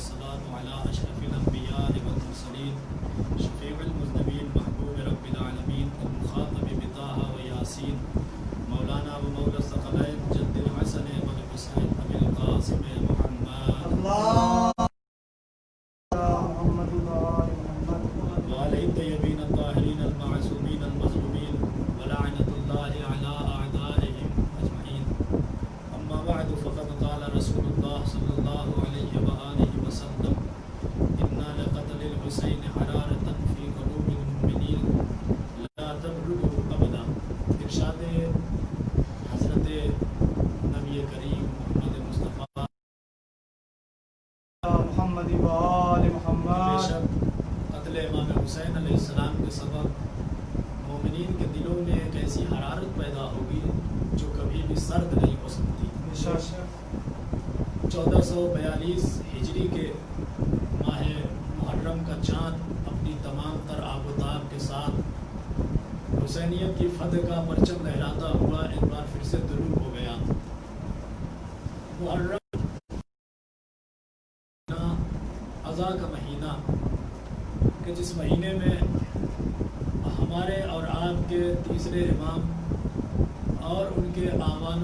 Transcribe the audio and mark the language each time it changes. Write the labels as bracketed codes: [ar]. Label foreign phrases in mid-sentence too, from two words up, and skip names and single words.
[ar] والصلاة على أشرف الأنبياء والمرسلين شفيع المذنبين محبوب رب العالمين المخاطب بطه وياسين مولانا ومولى الثقلين جد الحسن والحسين أبي القاسم محمد وعلى الطيبين الطاهرين المعصومين المظلومين ولعنة الله على أعدائهم أجمعين. أما بعد فقد قال رسول الله صلى الله عليه وآله وسلم إن لقتل الحسين حرارة في قلوب المؤمنين لا تبرد أبدا. [ur] ارشاد حضرت نبی کریم محمد مصطفیٰ [ar] محمد وآل محمد. [ur] بے شک قتل امام حسین [ar] علیہ السلام [ur] کے سبب مومنین کے دلوں میں ایک ایسی حرارت پیدا ہوگی جو کبھی بھی سرد نہیں ہو سکتی. 1442 ہجری کے ماہ محرم کا چاند اپنی تمام تر آب و تاب کے ساتھ حسینیت کی فتح کا پرچم لہراتا ہوا ایک بار پھر سے طلوع ہو گیا. محرم عزا کا مہینہ کہ جس مہینے میں ہمارے اور آپ کے تیسرے امام اور ان کے اعوان و